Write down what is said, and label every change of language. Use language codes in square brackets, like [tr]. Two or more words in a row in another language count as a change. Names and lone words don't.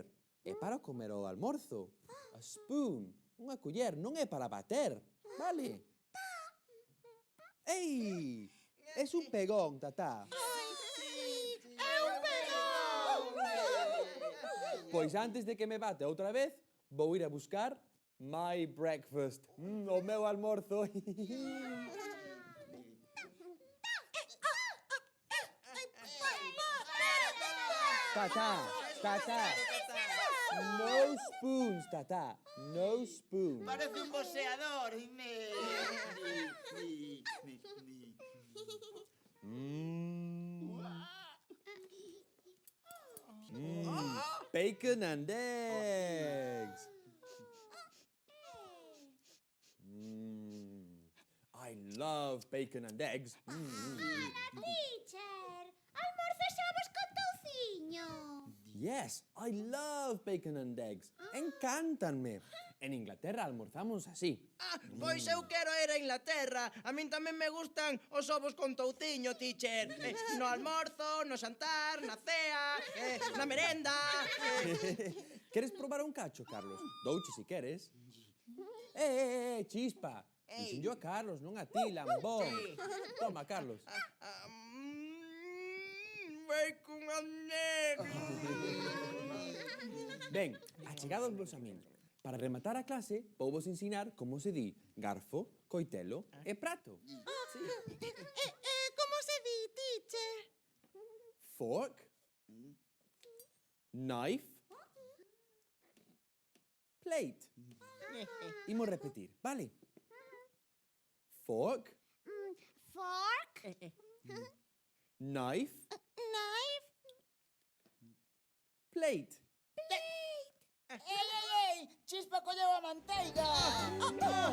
[gl] É para comer o almorzo. [en] A spoon. [gl] Unha culler, non é para bater. Vale? Ei! Es un pegón, Tatá. É un pegón. Pois antes de que me bate outra vez, vou ir a buscar [en] my breakfast. [gl] O meu almorzo. Tatá, Tatá. [en] No spoons, Tatá. No spoons. [gl] Parece un boxeador. [en] Bacon and eggs. I love bacon and eggs. [gl] Teacher, almorzos ovos con touciño. [en] Yes, I love bacon and eggs. [gl] Encántanme. En Inglaterra almorzamos así. Ah, pois eu quero ir a Inglaterra. A min tamén me gustan os ovos con touciño, teacher. No almorzo, no xantar, na cea, na merenda. [es] ¿Quieres probar un cacho, Carlos? [gl] Douche si queres. Chispa. Dixen yo a Carlos, non a ti, lambón. Toma, Carlos. [en] Bacon and eggs. [gl] Ben, achegados vos a min. Para rematar a clase, vou vos ensinar como se di garfo, coitelo e prato. Como se di, teacher? [en] Fork, knife, plate. [gl] Imos repetir, vale? [en] Fork, Fork, knife, Knife. plate. ¡Ey! [gl] Chispa colleu a manteiga!